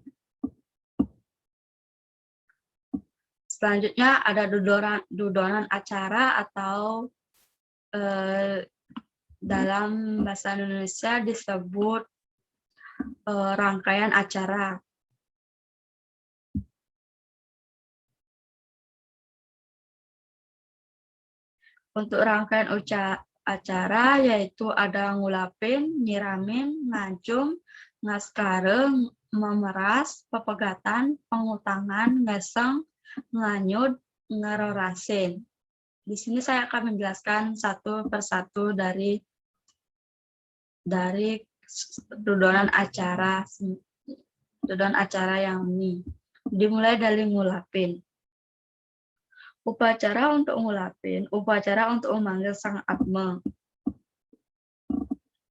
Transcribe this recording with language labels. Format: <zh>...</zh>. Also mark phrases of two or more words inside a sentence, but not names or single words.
<id>Selanjutnya ada dudonan acara atau dalam bahasa Indonesia disebut rangkaian acara. Untuk rangkaian acara yaitu ada ngulapin, nyiramin, ngajum, ngaskare, memeras, pepegatan, pengutangan, ngeseng, nganyud, ngerorasin. Di sini saya akan menjelaskan satu persatu dari dudonan acara yang ini. Dimulai dari ngulapin. Upacara untuk ngulapin, upacara untuk memanggil sang atma.</id>